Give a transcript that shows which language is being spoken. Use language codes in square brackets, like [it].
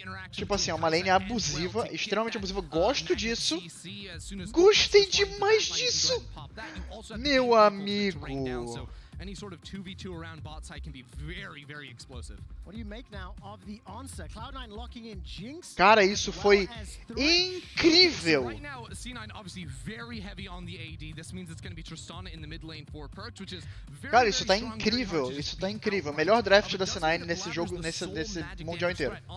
[pt] Tipo assim, é uma lane abusiva, extremamente abusiva. Gosto disso. Gostei demais disso. Meu amigo. [en] any sort of 2v2 around bot side can be very, very explosive. What do you make now of the answer? Cloud9 locking in Jinx. [pt] Cara, isso foi incrível. [en] Right now, C9 obviously very heavy on the AD. This means it's going to be Tristana in the mid lane for Perks, which is very, [pt] Cara, isso tá incrível. Isso tá incrível. Melhor draft da C9 nesse jogo, nesse mundial inteiro.